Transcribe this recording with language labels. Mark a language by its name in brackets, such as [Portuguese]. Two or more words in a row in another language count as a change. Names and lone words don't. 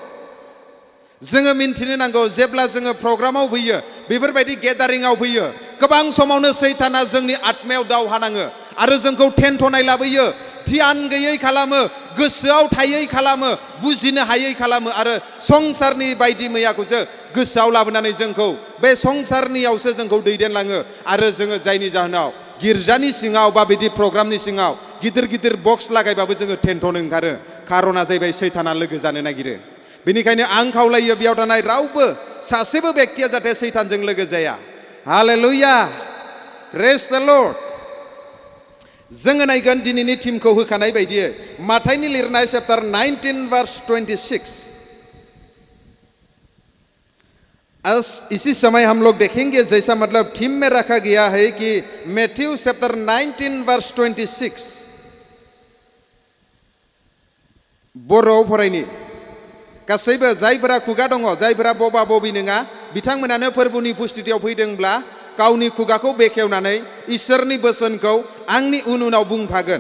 [Bodo] जोङो मिन्थिनो नांगौ जेब्ला जोङो प्रग्रामाव फैयो बेफोरबायदि गेदारिंआव फैयो गोबां समावनो सैताना जोंनि आत्मायाव दावहा नाङो आरो जोंखौ टेन्टनाय लाबोयो ध्यान गैयै खालामो गोसोआव थायै खालामो बुजिनो हायै खालामो आरो संसारनि बायदि मैयाखौसो गोसोआव लाबोनानै जोंखौ बे संसारनियावसो जोंखौ दैदेनलाङो आरो जोङो जायनि जाहोनाव गिर्जानि सिङाव बा बिदि प्रग्रामनि सिङाव गिदिर गिदिर बक्स लागायबाबो जोङो टेन्टन ओंखारो खारना जाहैबाय सैताना लोगो जानो नागिरो। बेनिखायनो आं खावलायो बेयाव थानाय रावबो सासेबो व्यक्तिया जाहाथे सैतानजों लोगो जाया। [English] Hallelujah praise the Lord. [Bodo] जोङो नायगोन दिनैनि टीमखौ होखानाय बायदियै माथाइनि लिरनाय चैप्टार 19 verse 26। [Hindi] इसी समय हम लोग देखेंगे जैसा मतलब थीम में रखा गया है कि मैथ्यू चैप्टर 19 verse 26 [Bodo] बर'आव फरायनि गासैबो जायफोरा खुगा दङ जायफोरा बबा बबि नङा बिथांमोनानो फोरबुनि उपस्थितियाव फैदोंब्ला गावनि खुगाखौ बेखेवनानै इसोरनि बोसोनखौ आंनि उनाव बुंफागोन।